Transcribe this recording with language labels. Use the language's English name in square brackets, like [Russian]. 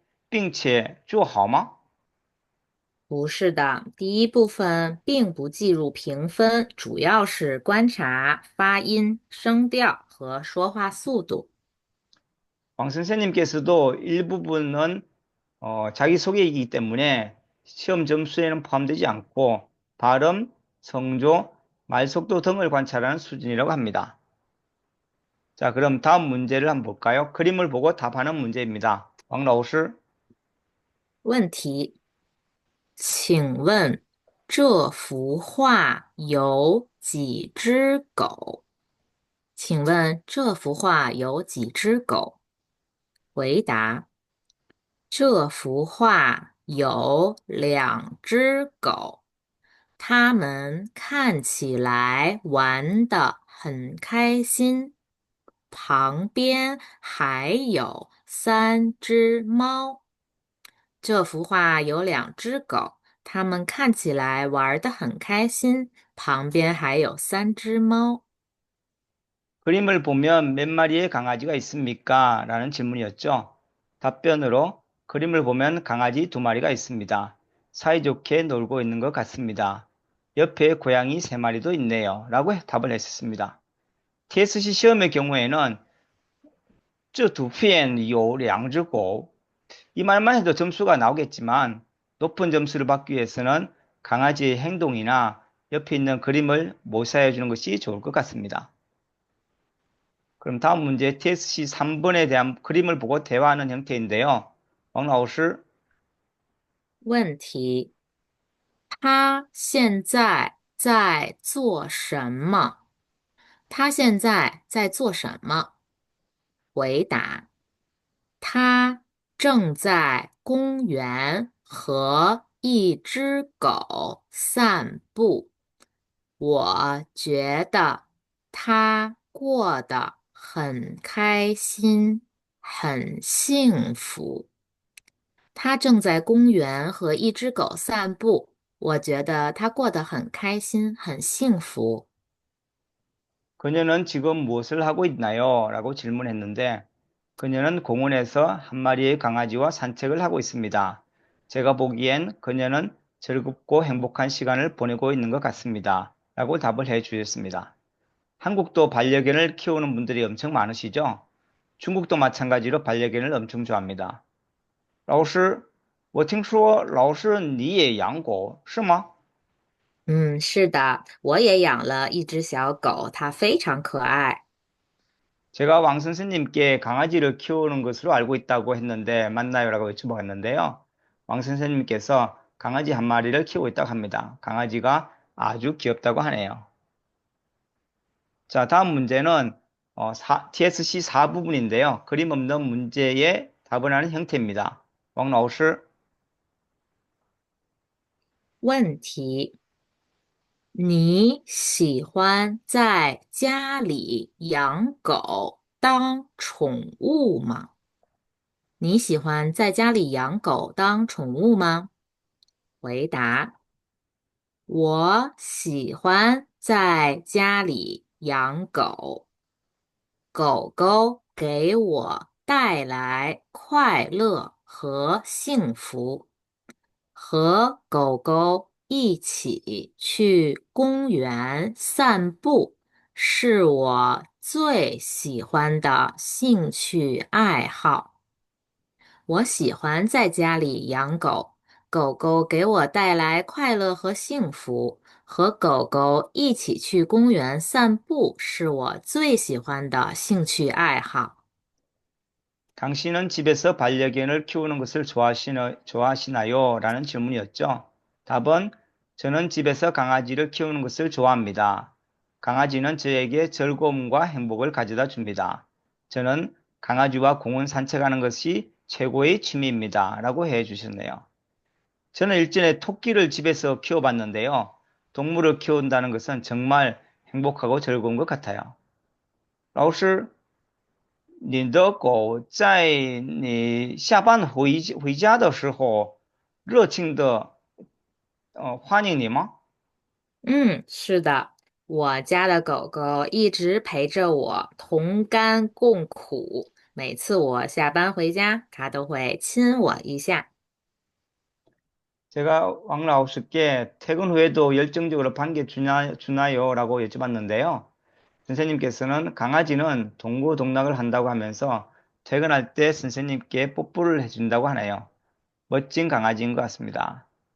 [Chinese] 老师，你认为第一部分的回答应该充分利用时间并且做好吗？不是的，第一部分并不计入评分，主要是观察发音、声调和说话速度。 [Korean] 왕 선생님께서도 일부분은 자기소개이기 때문에 시험 점수에는 포함되지 않고 발음, 성조, 말속도 등을 관찰하는 수준이라고 합니다. 자, 그럼 다음 문제를 한번 볼까요? 그림을 보고 답하는 문제입니다. [Chinese] 왕老师，问题，请问这幅画有几只狗？请问这幅画有几只狗？回答：这幅画有2只狗，它们看起来玩得很开心。旁边还有3只猫。这幅画有2只狗，它们看起来玩得很开心。旁边还有3只猫。 [Korean] 그림을 보면 몇 마리의 강아지가 있습니까? 라는 질문이었죠. 답변으로 그림을 보면 강아지 2마리가 있습니다. 사이좋게 놀고 있는 것 같습니다. 옆에 고양이 3마리도 있네요. 라고 답을 했었습니다. TSC 시험의 경우에는 [Chinese] 这图片有2只狗. [Korean] 이 말만 해도 점수가 나오겠지만 높은 점수를 받기 위해서는 강아지의 행동이나 옆에 있는 그림을 모사해 주는 것이 좋을 것 같습니다. 그럼 다음 문제 TSC 3번에 대한 그림을 보고 대화하는 형태인데요. [Chinese] 왕老师，问题：他现在在做什么？他现在在做什么？回答：他正在公园和一只狗散步。我觉得他过得很开心，很幸福。他正在公园和一只狗散步。我觉得他过得很开心，很幸福。 [Korean] 그녀는 지금 무엇을 하고 있나요? 라고 질문했는데 그녀는 공원에서 한 마리의 강아지와 산책을 하고 있습니다. 제가 보기엔 그녀는 즐겁고 행복한 시간을 보내고 있는 것 같습니다. 라고 답을 해 주셨습니다. 한국도 반려견을 키우는 분들이 엄청 많으시죠? 중국도 마찬가지로 반려견을 엄청 좋아합니다. [Chinese] 老师，我听说老师你也养狗，是吗？是的，我也养了一只小狗，它非常可爱。 [Korean] 제가 왕 선생님께 강아지를 키우는 것으로 알고 있다고 했는데 맞나요? 라고 여쭤봤는데요. 왕 선생님께서 강아지 한 마리를 키우고 있다고 합니다. 강아지가 아주 귀엽다고 하네요. 자, 다음 문제는 TSC 4부분인데요. 그림 없는 문제에 답을 하는 형태입니다. [Chinese] 왕老师，问题：你喜欢在家里养狗当宠物吗？你喜欢在家里养狗当宠物吗？回答：我喜欢在家里养狗。狗狗给我带来快乐和幸福。和狗狗一起去公园散步，是我最喜欢的兴趣爱好。我喜欢在家里养狗，狗狗给我带来快乐和幸福。和狗狗一起去公园散步是我最喜欢的兴趣爱好。 [Korean] 당신은 집에서 반려견을 키우는 것을 좋아하시나요? 라는 질문이었죠. 답은 저는 집에서 강아지를 키우는 것을 좋아합니다. 강아지는 저에게 즐거움과 행복을 가져다 줍니다. 저는 강아지와 공원 산책하는 것이 최고의 취미입니다. 라고 해 주셨네요. 저는 일전에 토끼를 집에서 키워봤는데요. 동물을 키운다는 것은 정말 행복하고 즐거운 것 같아요. [Chinese] 老师你的狗在你下班回家的时候，热情的欢迎你吗？是的，我家的狗狗一直陪着我，同甘共苦。每次我下班回家，它都会亲我一下。 [Korean] 제가 왕라우스께 퇴근 후에도 열정적으로 주나요? 라고 여쭤봤는데요. 선생님께서는 강아지는 동고동락을 한다고 하면서 퇴근할 때 선생님께 뽀뽀를 해준다고 하네요. 멋진 강아지인 것 같습니다.